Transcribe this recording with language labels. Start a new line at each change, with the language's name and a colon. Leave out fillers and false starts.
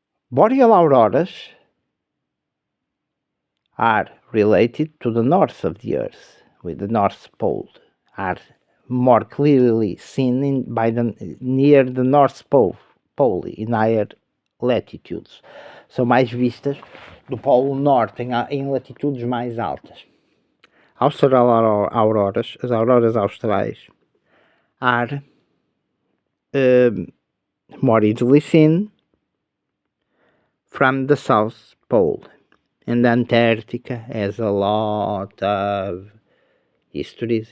English: Boreal auroras are related to the north of the Earth, with the North Pole, are more clearly seen near the North Pole, in higher latitudes.
Portuguese: São mais vistas do Polo Norte, em latitudes mais altas.
English: Austral auroras,
Portuguese: as auroras austrais,
English: are more easily seen from the South Pole. And Antarctica has a lot of histories.